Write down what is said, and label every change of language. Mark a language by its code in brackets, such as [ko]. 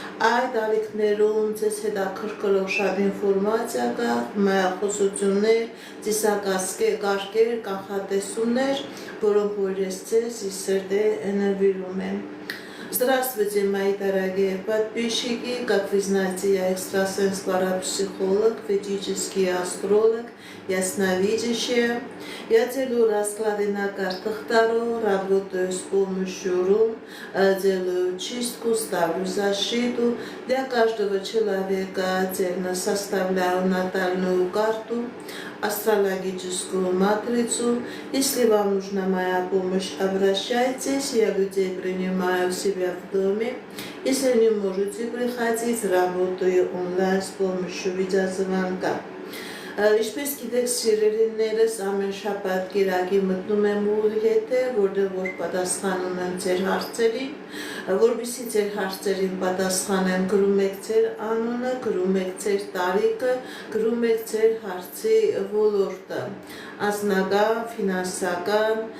[hy] Այդ ալիքներում ձեզ հետաքրքրող շատ ինֆորմացիա կա, մայախոսություններ, ծիսակարգեր, կանխատեսումներ, որոնք որ ես ձեզ սերտե նվիրում եմ։ [ru] Здравствуйте, мои дорогие подписчики. Как вы знаете, я экстрасенс-парапсихолог, ведический астролог, ясновидящая. Я делаю расклады на картах Таро, работаю с помощью рун, делаю чистку, ставлю защиту. Для каждого человека отдельно составляю натальную карту, астрологическую матрицу. Если вам нужна моя помощь, обращайтесь. Я людей принимаю в себя в доме. Если не можете приходить, работаю онлайн с помощью видеозвонка. [hy] Ինչպես գիտեք, սիրելիներս, ամեն շաբաթ կիրակի մտնում եմ ուղի եթեր, որտեղ որ պատասխանում եմ ձեր հարցերին, որպեսզի ձեր հարցերին պատասխանեմ, գրում եք ձեր անունը, գրում եք ձեր տարիքը, գրում եք ձեր հարցի ոլորտը, անձնական, ֆինանսական,